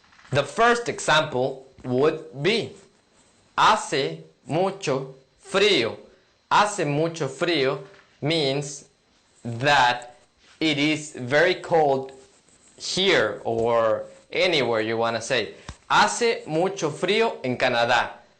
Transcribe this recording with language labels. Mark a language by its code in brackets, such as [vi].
[en] The first example would be [es] hace mucho frío. Hace mucho frío [en] means that it is very cold here or anywhere you want to say. [es] Hace mucho frío en Canadá.